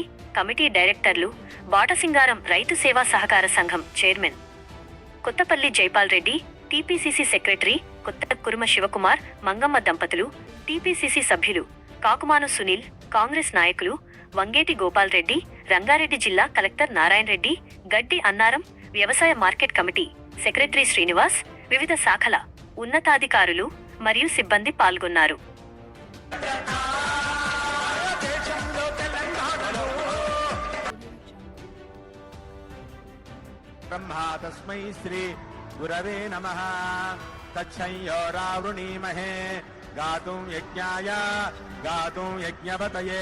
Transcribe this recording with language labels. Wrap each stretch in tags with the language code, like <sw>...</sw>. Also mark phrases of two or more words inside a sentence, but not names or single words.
<te>కమిటీ డైరెక్టర్లు బాటసింగారం రైతు సేవా సహకార సంఘం చైర్మన్ కొత్తపల్లి జైపాల్ రెడ్డి, టీపీసీసీ సెక్రటరీ కొత్త కురుమ శివకుమార్, మంగమ్మ దంపతులు, టీపీసీసీ సభ్యులు కాకుమాను సునీల్, కాంగ్రెస్ నాయకులు వంగేటి గోపాల్ రెడ్డి, రంగారెడ్డి జిల్లా కలెక్టర్ నారాయణ రెడ్డి, గడ్డి అన్నారం వ్యవసాయ మార్కెట్ కమిటీ సెక్రటరీ శ్రీనివాస్, వివిధ శాఖల ఉన్నతాధికారులు మరియు సిబ్బంది పాల్గొన్నారు.</te> <sa>ब्रह्मा तस्मै श्री गुरवे नमः। तच्छंयोरावृणीमहे गातुं यज्ञाय गातुं यज्ञपतये।</sa>